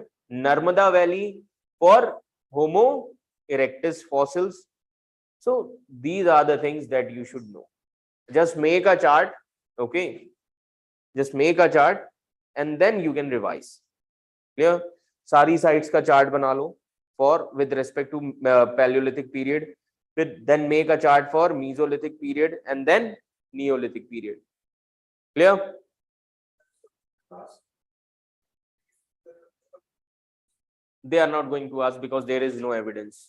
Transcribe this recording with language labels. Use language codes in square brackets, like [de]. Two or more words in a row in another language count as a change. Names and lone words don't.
[en] Narmada Valley for Homo erectus fossils. So these are the things that you should know. Just make a chart. Okay, just make a chart and then you can revise. Clear? [hi] सारी साइट्स का चार्ट बना लो [en] for with respect to Paleolithic period. Then make a chart for Mesolithic period and then Neolithic period. Clear? They are not going to ask because there is no evidence.